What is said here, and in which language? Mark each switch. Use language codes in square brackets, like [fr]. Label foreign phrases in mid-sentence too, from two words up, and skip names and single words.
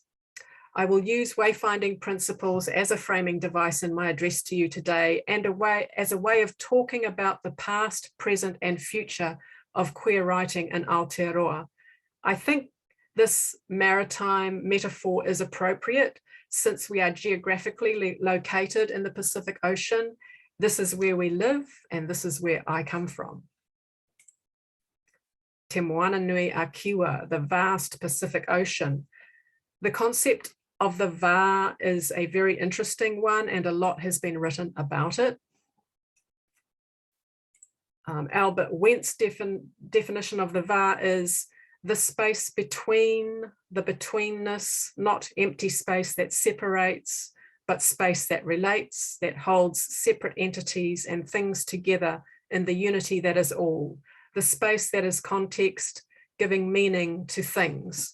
[en] I will use wayfinding principles as a framing device in my address to you today and as a way of talking about the past, present, and future of queer writing in Aotearoa. I think this maritime metaphor is appropriate since we are geographically located in the Pacific Ocean. This is where we live, and this is where I come from. [mi] Te moana nui a kiwa, [en] the vast Pacific Ocean. The concept of the va is a very interesting one, and a lot has been written about it. Albert Wendt's definition of the va is the space between, the betweenness, not empty space that separates, but space that relates, that holds separate entities and things together in the unity that is all, the space that is context, giving meaning to things.